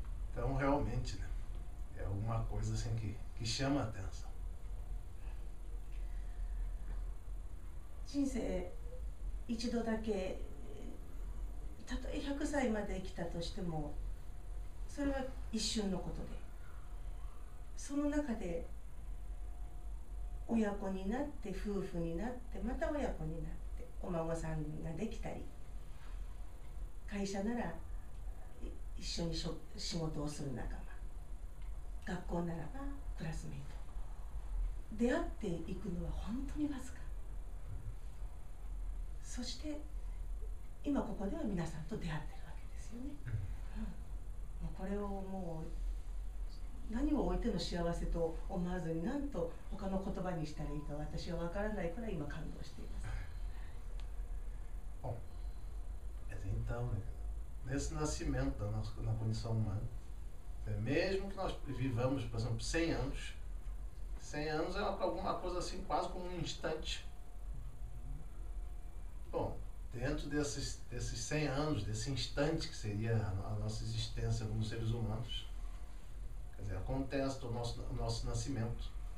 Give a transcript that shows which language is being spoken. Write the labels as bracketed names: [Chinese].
[Portuguese] Então, realmente, né, é alguma coisa assim que chama a atenção. [Japanese] 人生一度だけ、たとえ100歳まで生きたとしてもそれは一瞬のことで、その中で親子になって夫婦になってまた親子になってお孫さんができたり、会社なら一緒に仕事をする仲間、学校ならばクラスメイト、出会っていくのは本当にわずか。そして今ここでは皆さんと出会ってるわけですよね。もうこれをもう何を置いての幸せと思わずに、なんと他の言葉にしたらいいか私は分からないくらい今感動しています。 [Portuguese] Bom, mas então, nesse nascimento na condição humana, mesmo que nós vivamos, por exemplo, 100 anos, 100 anos é alguma coisa assim, quase como um instante. Bom, dentro desses 100 anos, desse instante que seria a nossa existência como seres humanos, quer dizer, acontece o nosso nascimento.